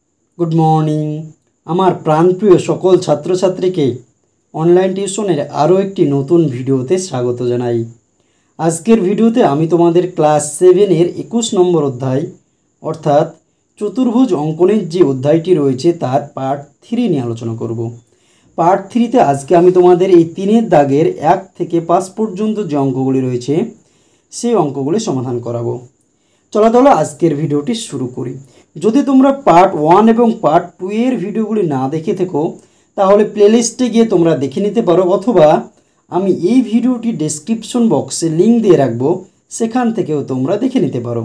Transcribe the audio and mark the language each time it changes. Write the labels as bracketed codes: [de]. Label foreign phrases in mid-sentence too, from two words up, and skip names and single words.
[en] good morning [bn] আমার প্রাণপ্রিয় সকল ছাত্র ছাত্রী কে অনলাইন টিউশনের আরো একটি নতুন ভিডিওতে স্বাগত জানাই। আজকের ভিডিওতে আমি তোমাদের ক্লাস 7 এর 21 নম্বর অধ্যায় অর্থাৎ চতুর্ভুজ অঙ্কনের যে অধ্যায়টি রয়েছে তার পার্ট 3 নিয়ে আলোচনা করব। পার্ট 3 তে আজকে আমি তোমাদের এই 3 দাগের 1 থেকে 5 পর্যন্ত যে অঙ্কগুলি রয়েছে সেই অঙ্কগুলি সমাধান করাবো। চলো তাহলে আজকের ভিডিওটি শুরু করি। যদি তোমরা পার্ট 1 এবং পার্ট 2 এর ভিডিওগুলি না দেখে থাকো তাহলে প্লেলিস্টে গিয়ে তোমরা দেখে নিতে পারো, অথবা আমি এই ভিডিওটি [en] description box [bn] লিংক দিয়ে রাখবো, সেখান থেকেও তোমরা দেখে নিতে পারো।